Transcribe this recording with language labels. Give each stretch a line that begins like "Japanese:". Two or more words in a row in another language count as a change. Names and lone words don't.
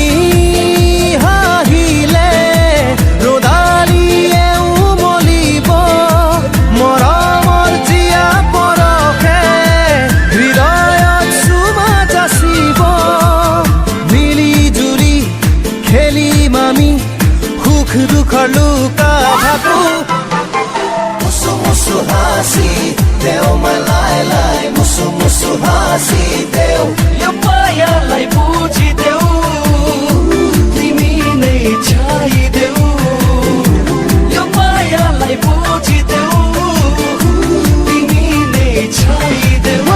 Assamese: হাঁহিলে ৰদালিয়ে উমলিব মৰমৰ জীয়া পৰশে হৃদয়ত চুমা যাচিব মিলি জুলি খেলিম আমি সুখ দুখৰ লুকা ভাকু
Nepali: मुसु मुसु हाँसी देऊ मलाई लाई, मुसु मुसु हाँसी देऊ यो मायालाई बुझिदेऊ तिमी नै छाइदेऊ यो मायालाई बुझिदेऊ तिमी नै छाइदेऊ